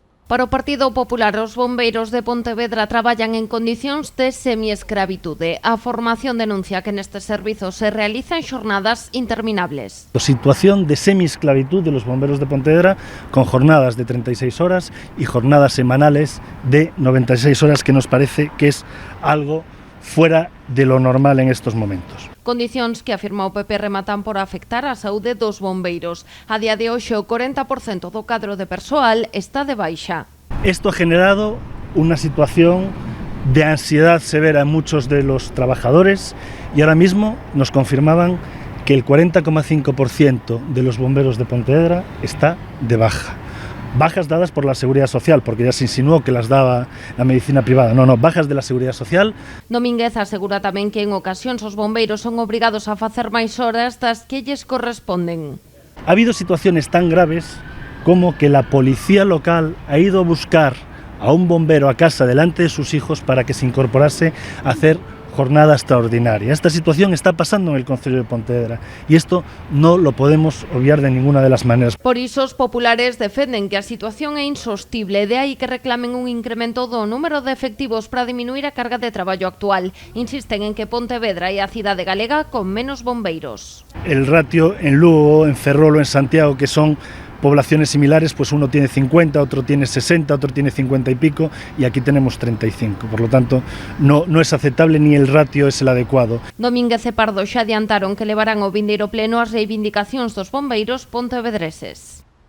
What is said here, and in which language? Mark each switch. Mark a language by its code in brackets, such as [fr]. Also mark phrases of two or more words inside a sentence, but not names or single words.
[gl] Para o Partido Popular, os bombeiros de Pontevedra traballan en condicións de semiescravitude. A formación denuncia que nestes servizos se realizan xornadas interminables. [es] La situación de semiesclavitud de los bomberos de Pontevedra con jornadas de 36 horas y jornadas semanales de 96 horas, que nos parece que es algo fuera de lo normal en estos momentos. [gl] Condicións que, afirma o PP, rematan por afectar a saúde dos bombeiros. A día de hoxe, o 40% do cadro de persoal está de baixa. [es] Esto ha generado una situación de ansiedad severa en muchos de los trabajadores y ahora mismo nos confirmaban que el 40,5% de los bomberos de Pontevedra está de baja. Bajas dadas por la Seguridad Social, porque ya se insinuó que las daba la medicina privada. No, bajas de la Seguridad Social. [gl] Domínguez asegura tamén que en ocasións os bombeiros son obrigados a facer máis horas das que lles corresponden. [es] Ha habido situaciones tan graves como que la policía local ha ido a buscar a un bombero a casa delante de sus hijos para que se incorporase a hacer jornada extraordinaria. Esta situación está pasando en el concello de Pontevedra y esto no lo podemos obviar de ninguna de las maneras. [gl] Por iso os populares defenden que a situación é insostible, de aí que reclamen un incremento do número de efectivos para diminuir a carga de traballo actual. Insisten en que Pontevedra é a cidade galega con menos bombeiros. [es] El ratio en Lugo, en Ferrol o en Santiago, que son poblaciones similares, pues uno tiene 50, otro tiene 60, otro tiene 50 y pico, y aquí tenemos 35. Por lo tanto, no es aceptable ni el ratio es el adecuado. [gl] Domínguez e Pardo xa adiantaron que levarán ao vindeiro pleno as reivindicacións dos bombeiros pontevedreses.